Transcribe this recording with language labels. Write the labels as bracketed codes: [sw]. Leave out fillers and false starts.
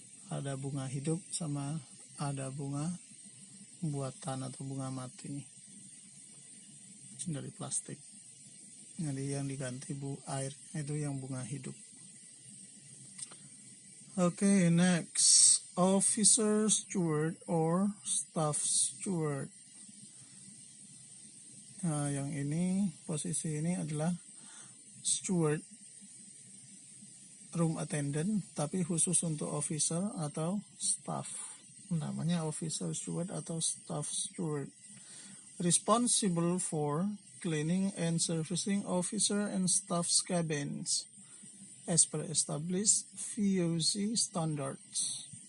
[id] Ada bunga hidup sama ada bunga buatan atau bunga mati dari plastik. Jadi yang diganti air itu yang bunga hidup. [en] Okay, next, officer steward or staff steward. [id] Nah, yang ini, posisi ini adalah steward, room attendant, tapi khusus untuk officer atau staff. Namanya officer steward atau staff steward. [en] Responsible for cleaning and servicing officer and staff's cabins as per established VOC standards.